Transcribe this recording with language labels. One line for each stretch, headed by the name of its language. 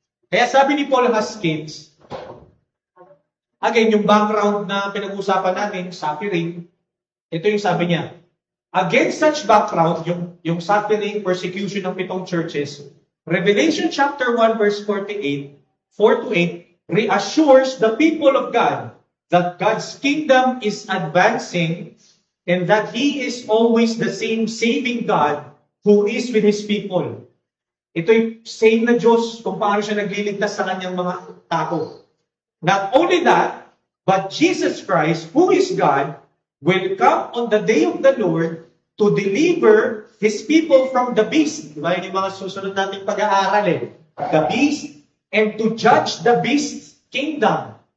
Filipino: Kaya sabi ni Paul Haskins, again, yung background na pinag-usapan natin, suffering, ito yung sabi niya,
English: against such background,
Filipino: yung suffering, persecution ng 7 churches, Revelation chapter 1 verse 48
English: 4 to 8, reassures the people of God that God's kingdom is advancing and that He is always the same saving God who is with His people.
Filipino: Ito'y same na Diyos kung paano siya nagliligtas sa kanyang mga tao.
English: Not only that, but Jesus Christ, who is God, will come on the day of the Lord to deliver His people from the beast. Diba?
Filipino: Yung mga susunod nating pag-aaral
English: The beast, and to judge the beast's kingdom.